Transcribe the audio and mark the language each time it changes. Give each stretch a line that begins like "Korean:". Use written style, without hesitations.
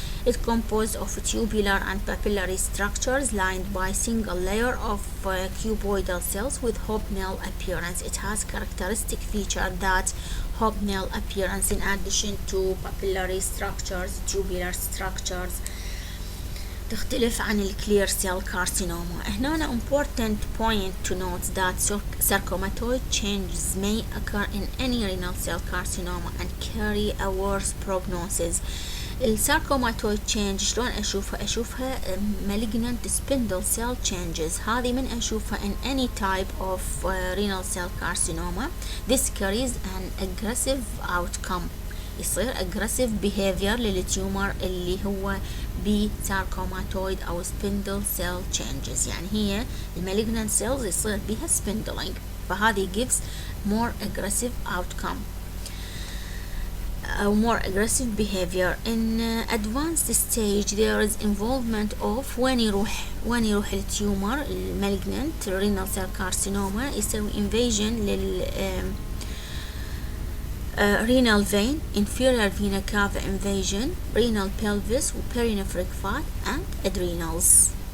English: It's composed of tubular and papillary structures lined by single layer of cuboidal cells with hobnail appearance. It has characteristic feature that hobnail appearance in addition to papillary structures, tubular structures.
Arabic: تختلف عن الكلير سيل كارسينوما. هنا
English: important point to note that sarcomatoid changes may occur in any renal cell carcinoma and carry a worse prognosis. الساركوماتويد change
Arabic: شلون أشوفها
English: malignant spindle cell changes.
Arabic: هذه من أشوفها
English: in any type of renal cell carcinoma. This carries an aggressive outcome.
Arabic: يصير
English: aggressive behavior
Arabic: للتيومر اللي هو بساركوماتويد أو
English: spindle cell changes.
Arabic: يعني هي المalignant
English: cells
Arabic: يصير بها
English: spindling،
Arabic: فهذه
English: gives more aggressive outcome or more aggressive behavior. In advanced stage there is involvement of
Arabic: وين يروح التيومر المalignant
English: renal cell carcinoma
Arabic: يسوي
English: invasion لل renal vein, inferior vena cava invasion, renal pelvis, perinaphric fat, and adrenals.